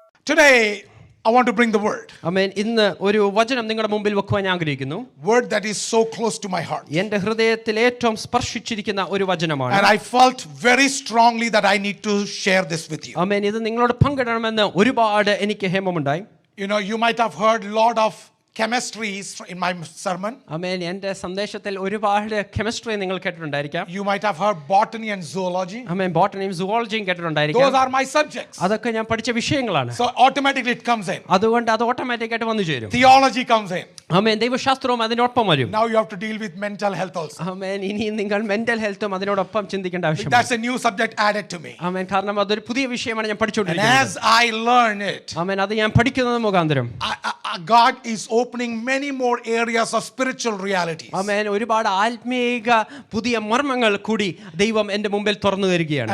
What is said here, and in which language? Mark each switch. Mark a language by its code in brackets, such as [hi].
[en] Today, I want to bring the word. [ml] ആമേൻ. ഇന്ന് ഒരു വചനം നിങ്ങളുടെ മുമ്പിൽ വെക്കുവാൻ ഞാൻ ആഗ്രഹിക്കുന്നു. [en] Word that is so close to my heart. [ml] എൻ്റെ ഹൃദയത്തിൽ ഏറ്റവും സ്പർശിച്ചിരിക്കുന്ന ഒരു വചനമാണ്. [en] And I felt very strongly that I need to share this with you. [ml] ആമേൻ. ഇത് നിങ്ങളോട് പങ്കിടണമെന്ന് ഒരുപാട് എനിക്ക് ഹേമമുണ്ടായി. [en] You know, you might have heard a lot of chemistries in my sermon. [ml] ആമേൻ. എൻ്റെ സന്ദേശത്തിൽ ഒരുപാട് കെമിസ്ട്രി നിങ്ങൾ കേട്ടിട്ടുണ്ടായിരിക്കാം. [en] You might have heard botany and zoology. [ml] Amen. ബോട്ടണിയും സുവോളജിയും കേട്ടിട്ടുണ്ടായിരിക്കാം. [en] Those are my subjects. [ml] അതൊക്കെ ഞാൻ പഠിച്ച വിഷയങ്ങളാണ്. [en] So automatically it comes in. [ml] അതുകൊണ്ട് അത് ഓട്ടോമാറ്റിക് ആയിട്ട് വന്നു ചേരും. [en] Theology comes in. [ml] ആമേൻ. ദൈവശാസ്ത്രവും അതിനോടൊപ്പം വരും. [en] Now you have to deal with mental health also. [ml] ആമേൻ. ഇനി നിങ്ങൾ മെന്റൽ ഹെൽത്തും അതിനോടൊപ്പം ചിന്തിക്കേണ്ട ആവശ്യമാണ്. [en] That's a new subject added to me. [ml] ആമേൻ. കാരണം അതൊരു പുതിയ വിഷയമാണ് ഞാൻ [en] And [ml] പഠിച്ചുകൊണ്ടിരിക്കുന്നത്. [en] as I learn it, [ml] ആമേൻ. അത് ഞാൻ പഠിക്കുന്നത് മുഖാന്തരം [en] God is opening many more areas of spiritual realities. [ml] ആമേൻ. ഒരുപാട് ആത്മീക പുതിയ മർമ്മങ്ങൾ കൂടി ദൈവം എൻ്റെ മുമ്പിൽ തുറന്നു തരികയാണ്.